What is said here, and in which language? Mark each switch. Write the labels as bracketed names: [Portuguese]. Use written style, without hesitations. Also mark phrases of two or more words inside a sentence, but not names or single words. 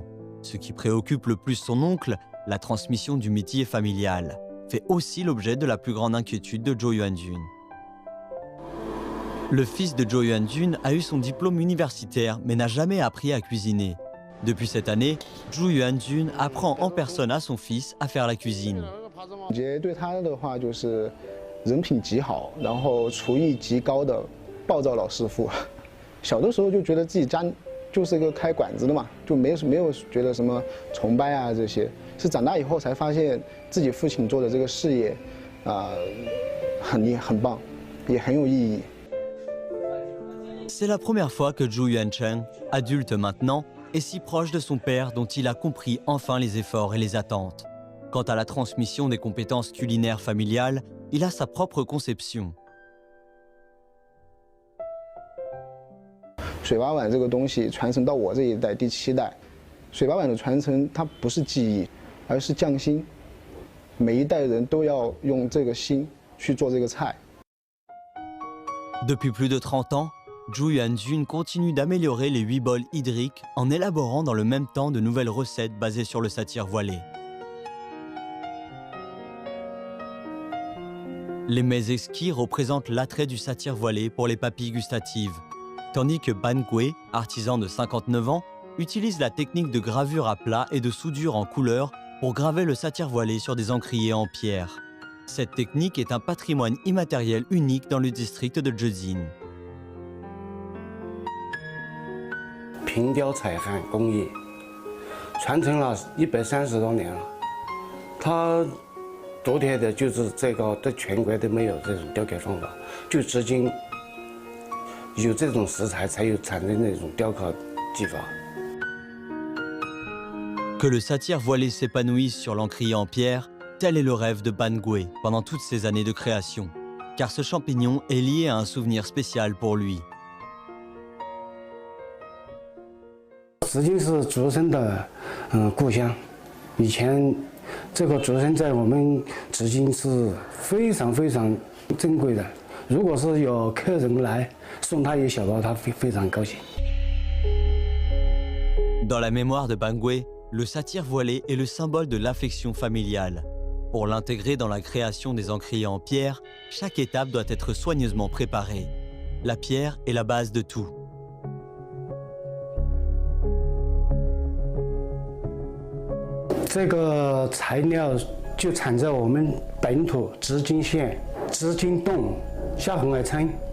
[French] Ce qui préoccupe le plus son oncle, la transmission du métier familial, fait aussi l'objet de la plus grande inquiétude de Zhu Yuanjun. Le fils de Zhu Yuanjun a eu son diplôme universitaire mais n'a jamais appris à cuisiner. Depuis cette année, Zhu Yuanjun apprend en personne à son fils à faire la cuisine. [Chinese] 我觉得对他的话就是人品极好，然后厨艺极高的暴躁老师傅。小的时候就觉得自己家就是一个开馆子的嘛，就没有觉得什么崇拜啊这些。是长大以后才发现自己父亲做的这个事业，很棒，也很有意义。 [French] C'est la première fois que Zhu Yuancheng, adulte maintenant, est si proche de son père dont il a compris enfin les efforts et les attentes. Quant à la transmission des compétences culinaires familiales, il a sa propre conception. [Chinese] 水八碗这个东西传承到我这一代第7代，水八碗的传承它不是技艺，而是匠心。每一代人都要用这个心去做这个菜。 [French] Depuis plus de 30 ans, Zhu Yuanjun continue d'améliorer les 8 bols hydriques en élaborant dans le même temps de nouvelles recettes basées sur le satyre voilé. Les mets exquis représentent l'attrait du satyre voilé pour les papilles gustatives, tandis que Ban Gui, artisan de 59 ans, utilise la technique de gravure à plat et de soudure en couleur pour graver le satyre voilé sur des encriers en pierre. Cette technique est un patrimoine immatériel unique dans le district de Zhezin. [Chinese] 平雕彩焊工艺传承了130多年了，它独特的就是这个，在全国都没有这种雕刻方法，就至今有这种食材才有产生那种雕刻技法。 [French] Que le satyre voilé s'épanouisse sur l'encrier en pierre, tel est le rêve de Ban Gui pendant toutes ces années de création, car ce champignon est lié à un souvenir spécial pour lui. [Chinese] 紫金是竹笙的故乡，以前这个竹笙在我们紫金是非常非常珍贵的。如果是有客人来送他一小包，他会非常高兴。 [French] Dans la mémoire de Ban Gui, le satyre voilé est le symbole de l'affection familiale. Pour l'intégrer dans la création des encriers en pierre, chaque étape doit être soigneusement préparée. la pierre est la base de tout. [Chinese] Ce 个材料就产在我们本土织金县织金洞下红海村。